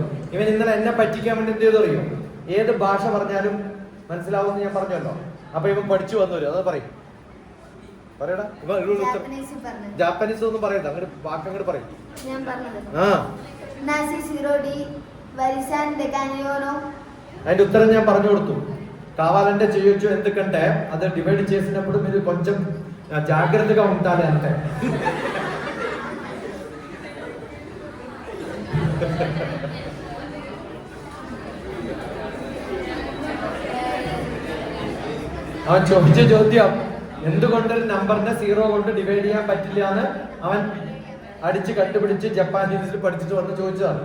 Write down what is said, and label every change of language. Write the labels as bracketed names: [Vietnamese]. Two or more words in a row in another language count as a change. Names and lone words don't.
[Malayalam] ഇവൻ ഇന്നലെ എന്നെ പറ്റിക്കാൻ വേണ്ടി എന്ത് ചെയ്തു അറിയോ? ഏത് ഭാഷ പറഞ്ഞാലും മനസ്സിലാവുമെന്ന് ഞാൻ പറഞ്ഞല്ലോ. അപ്പൊ ഇവൻ പഠിച്ചു വന്നു വരും. അത് പറയും, പറയടാ. ജാപ്പനീസ് ഒന്നും പറയരുത്, അങ്ങോട്ട് വാക്കങ്ങോട്ട് പറയും. അതിന്റെ ഉത്തരം ഞാൻ പറഞ്ഞു കൊടുത്തു. [Telugu] కావాలంటే చేయొచ్చు, ఎందుకంటే అది డివైడ్ చేసినప్పుడు మీరు కొంచెం జాగ్రత్తగా ఉండాలి అంటే. [Malayalam] അവൻ ചോദിച്ച ചോദ്യം എന്തുകൊണ്ട് ഒരു നമ്പറിനെ 0 കൊണ്ട് ഡിവൈഡ് ചെയ്യാൻ പറ്റില്ല എന്ന് അവൻ അടിച്ച് കണ്ടുപിടിച്ച് ജപ്പാനീസിൽ പഠിച്ചിട്ട് വന്ന് ചോദിച്ചതാണ്.